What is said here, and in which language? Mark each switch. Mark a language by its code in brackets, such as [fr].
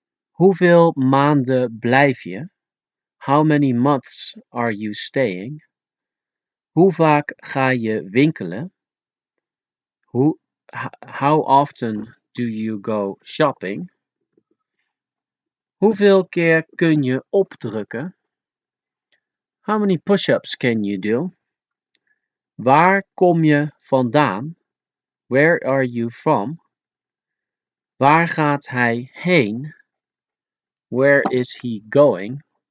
[nl] Hoeveel maanden blijf je? [en] How many months are you staying? [nl] Hoe vaak ga je winkelen? [en] How often do you go shopping? [nl] Hoeveel keer kun je opdrukken? [en] How many push-ups can you do? [nl] Waar kom je vandaan? [en] Where are you from? [nl] Waar gaat hij heen? [en] Where is he going?